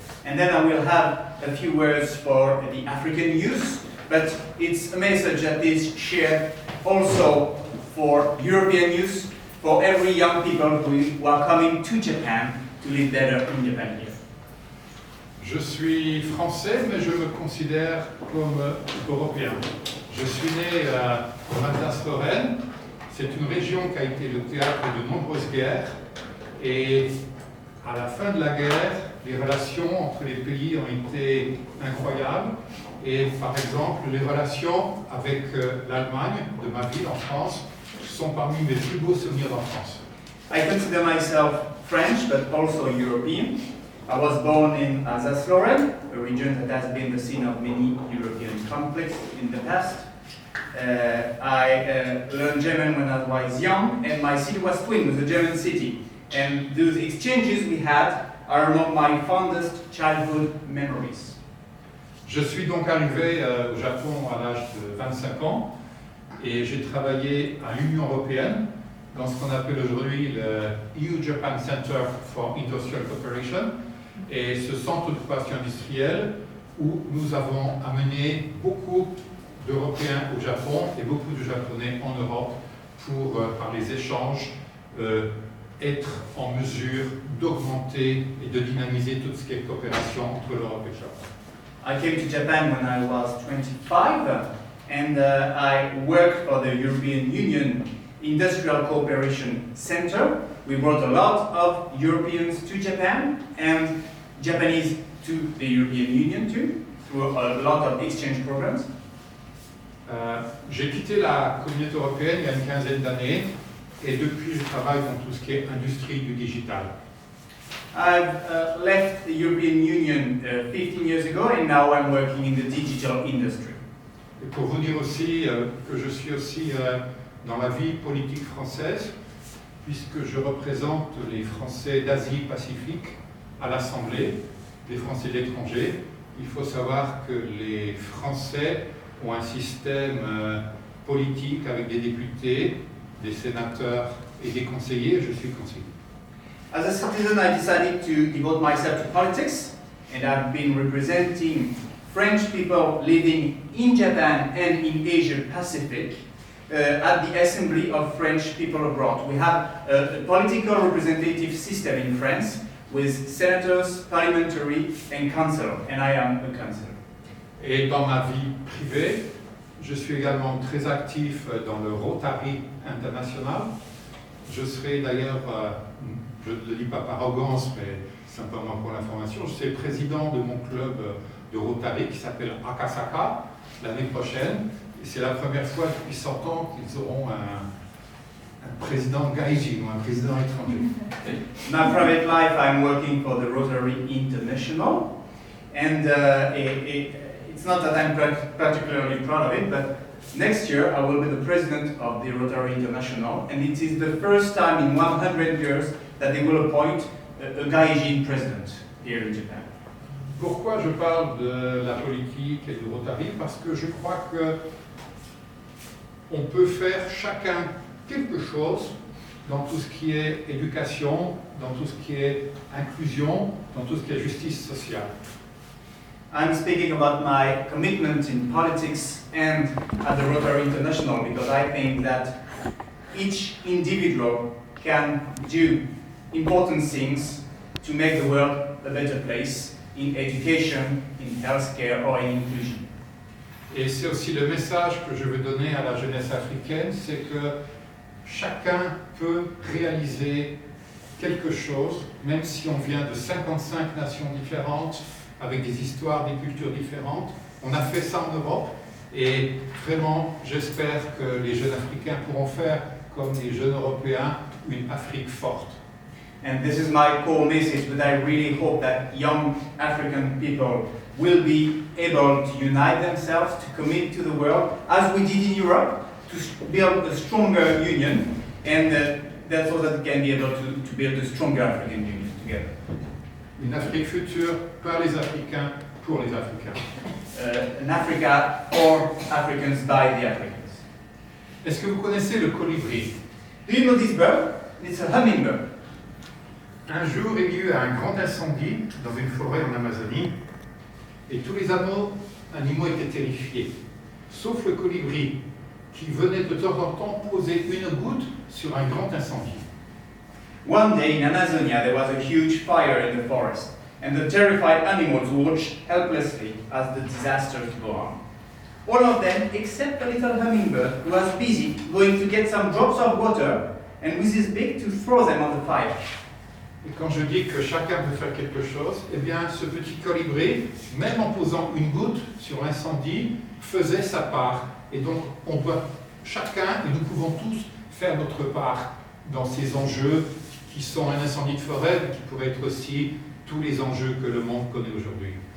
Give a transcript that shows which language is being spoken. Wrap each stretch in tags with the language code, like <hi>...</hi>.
<en>And then I will have a few words for the African youth, but it's a message that is shared also for European youth, for every young people who are coming to Japan to live better in Japan here.</en> <fr>Je suis français, mais je me considère comme européen. Je suis né en Alsace-Lorraine. C'est une région qui a été le théâtre de nombreuses guerres. Et à la fin de la guerre, les relations entre les pays ont été incroyables. Et par exemple, les relations avec l'Allemagne, de ma ville en France, sont parmi mes plus beaux souvenirs d'enfance.</fr> <en>I consider myself French, but also European. I was born in Alsace-Lorraine, a region that has been the scene of many European conflicts in the past. I learned German when I was young, and my city was Twin, with a German city. And those exchanges we had are among my fondest childhood memories.</en> <fr>Je suis donc arrivé au Japon à l'âge de 25 ans et j'ai travaillé à l'Union européenne dans ce qu'on appelle aujourd'hui le</fr> <en>EU-Japan Center for Industrial Cooperation,</en> <fr>et ce centre de coopération industrielle où nous avons amené beaucoup d'Européens au Japon et beaucoup de Japonais en Europe pour, par les échanges, être en mesure d'augmenter et de dynamiser tout ce qui est coopération entre l'Europe et le Japon.</fr> <en>I came to Japan when I was 25 and I worked for the European Union Industrial Cooperation Center. We brought a lot of Europeans to Japan and Japanese to the European Union too, through a lot of exchange programs.</en> <fr>J'ai quitté la communauté européenne il y a une quinzaine d'années et depuis je travaille dans tout ce qui est industrie du digital.</fr> <en>I've left the European Union 15 years ago and now I'm working in the digital industry.</en> <fr>Et pour vous dire aussi que je suis aussi dans la vie politique française, puisque je représente les Français d'Asie-Pacifique à l'Assemblée, les Français de l'étranger. Il faut savoir que les Français ont un système politique avec des députés, des sénateurs et des conseillers. Je suis conseiller.</fr> <en>As a citizen, I decided to devote myself to politics, and I've been representing French people living in Japan and in Asia Pacific at the Assembly of French People Abroad. We have a political representative system in France with senators, parliamentary, and council, and I am a councillor.</en> <fr>Et dans ma vie privée, je suis également très actif dans le Rotary international. Je serai d'ailleurs, je ne le dis pas par arrogance, mais simplement pour l'information, je serai président de mon club de Rotary qui s'appelle Akasaka l'année prochaine. Et c'est la première fois depuis 100 ans qu'ils auront un président gaijin ou un président étranger.</fr> <en>In my private life, I'm working for the Rotary International, and it's not that I'm particularly proud of it, but next year I will be the president of the Rotary International, and it is the first time in 100 years that they will appoint a gaijin president here in Japan.</en> <fr>Pourquoi je parle de la politique et du Rotary? Parce que je crois que on peut faire chacun quelque chose dans tout ce qui est éducation, dans tout ce qui est inclusion, dans tout ce qui est justice sociale.</fr> <en>I'm speaking about my commitment in politics and at the Rotary International because I think that each individual can do important things to make the world a better place in education, in healthcare or in inclusion.</en> <fr>Et c'est aussi le message que je veux donner à la jeunesse africaine, c'est que chacun peut réaliser quelque chose, même si on vient de 55 nations différentes, avec des histoires, des cultures différentes. On a fait ça en Europe et vraiment, j'espère que les jeunes Africains pourront faire, comme les jeunes Européens, une Afrique forte.</fr> <en>And this is my core message, but I really hope that young African people will be able to unite themselves, to commit to the world, as we did in Europe, to build a stronger union, and that's so that we can be able to build a stronger African Union together.</en> <fr>Une Afrique future par les Africains, pour les Africains.</fr> <en>An Africa for Africans by the Africans.</en> <fr>Est-ce que vous connaissez le colibri?</fr> <en>Do you know this bird? It's a hummingbird.</en> <fr>Un jour, il y eut un grand incendie dans une forêt en Amazonie et tous les animaux étaient terrifiés, sauf le colibri qui venait de temps en temps poser une goutte sur un grand incendie.</fr> <en>One day in Amazonia there was a huge fire in the forest, and the terrified animals watched helplessly as the disaster go on. All of them except a little hummingbird who was busy going to get some drops of water and with his beak to throw them on the fire.</en> <fr>Et quand je dis que chacun peut faire quelque chose, eh bien ce petit colibri, même en posant une goutte sur l'incendie, faisait sa part. Et donc on doit chacun, et nous pouvons tous faire notre part dans ces enjeux qui sont un incendie de forêt, mais qui pourraient être aussi tous les enjeux que le monde connaît aujourd'hui.</fr>